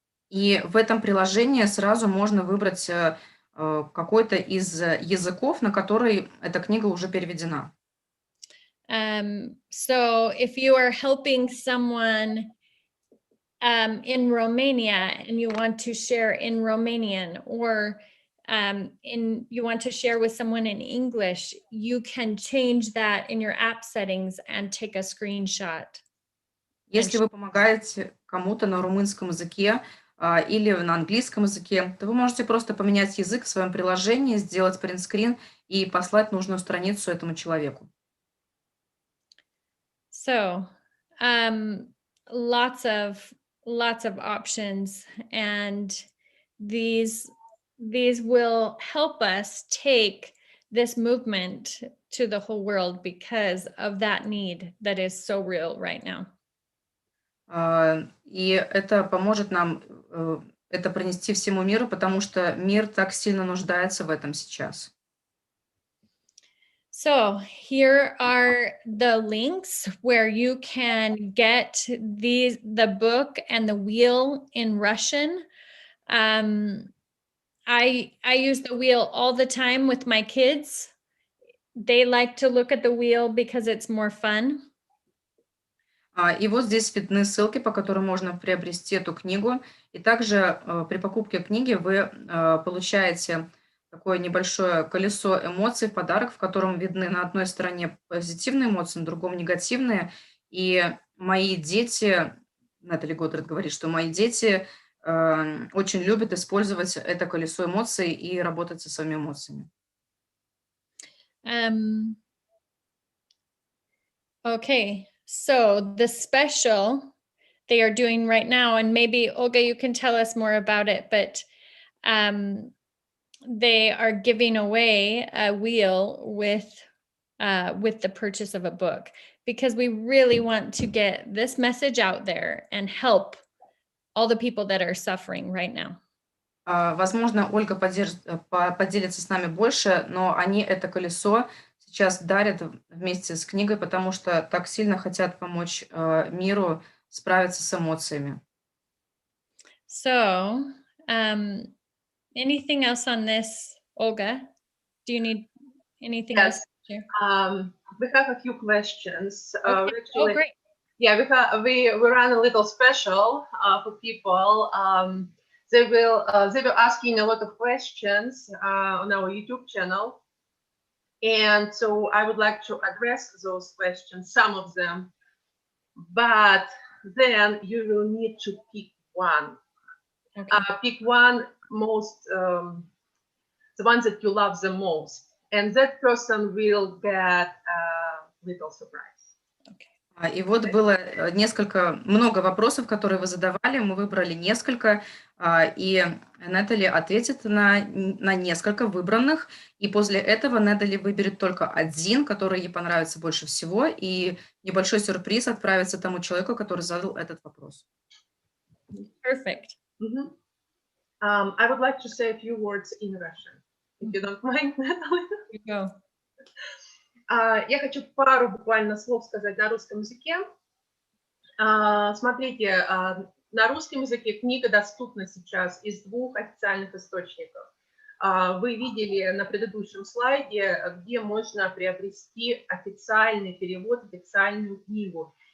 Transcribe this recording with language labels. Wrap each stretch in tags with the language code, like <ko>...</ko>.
<ru>И в этом приложении сразу можно выбрать какой-то из языков, на который эта книга уже переведена.</ru> <en>So if you are helping someone in Romania and you want to share in Romanian, or you want to share with someone in English, you can change that in your app settings and take a screenshot.</en> <ru>Если вы помогаете кому-то на румынском языке или на английском языке, то вы можете просто поменять язык в своем приложении, сделать принтскрин и послать нужную страницу этому человеку.</ru> <en>So, lots of options, and these will help us take this movement to the whole world because of that need that is so real right now.</en> <ru>И это поможет нам это принести всему миру, потому что мир так сильно нуждается в этом сейчас.</ru> <en>So here are the links where you can get the book and the wheel in Russian. I use the wheel all the time with my kids. They like to look at the wheel because it's more fun.</en> <ru>И вот здесь видны ссылки, по которым можно приобрести эту книгу. И также при покупке книги вы получаете такое небольшое колесо эмоций в подарок, в котором видны на одной стороне позитивные эмоции, на другом негативные. И мои дети, Наталья Готтерд говорит, что мои дети очень любят использовать это колесо эмоций и работать со своими эмоциями.</ru> <en>Okay, so the special they are doing right now, and maybe Olga, you can tell us more about it, but they are giving away a wheel with the purchase of a book, because we really want to get this message out there and help all the people that are suffering right now.</en> <ru>Возможно, Ольга поделится с нами больше, но они это колесо сейчас дарят вместе с книгой, потому что так сильно хотят помочь миру справиться с эмоциями.</ru> <en>So, anything else on this, Olga? Do you need anything else to share? We have a few questions. Okay. Actually, Great. yeah, we run a little special for people. They were asking a lot of questions on our YouTube channel, and so I would like to address those questions, some of them, but then you will need to pick one. Okay. Pick one most, the one that you love the most, and that person will get a little surprise.</en> <ru>И вот было много вопросов, которые вы задавали. Мы выбрали несколько, и Натали ответит на несколько выбранных. И после этого Натали выберет только один, который ей понравится больше всего, и небольшой сюрприз отправится тому человеку, который задал этот вопрос.</ru> <en>Perfect. Mm-hmm. I would like to say a few words in Russian, if you don't mind, Natalie. You go.</en> <ru>Я хочу пару буквально слов сказать на русском языке. Смотрите, на русском языке книга доступна сейчас из 2 официальных источников. Вы видели на предыдущем слайде, где можно приобрести официальный перевод, официальную книгу.</ru>